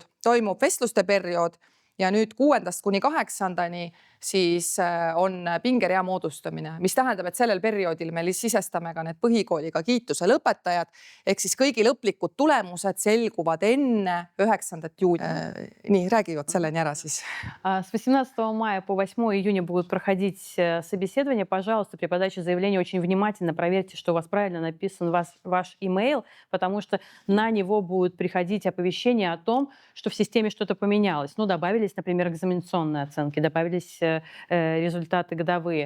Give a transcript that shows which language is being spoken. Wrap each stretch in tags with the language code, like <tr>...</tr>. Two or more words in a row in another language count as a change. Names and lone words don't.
<et>Toimub vestluste periood ja nüüd 6. kuni 8. siis on pingerea moodustamine, mis tähendab, et sellel perioodil me sisestame ka need põhikooliga kiituse lõpetajad, ehk siis kõigi lõplikud tulemused selguvad enne 9. juuni. Nii, räägivad selleni ära siis.</et> <ru>С 18 мая по 8 июня будут проходить собеседования. Пожалуйста, при подаче заявления очень внимательно проверьте, что у вас правильно написан ваш имейл, потому что на него будут приходить оповещения о том, что в системе что-то поменялось. Ну, добавились, например, экзаменационные оценки, добавились результаты годовые.</ru>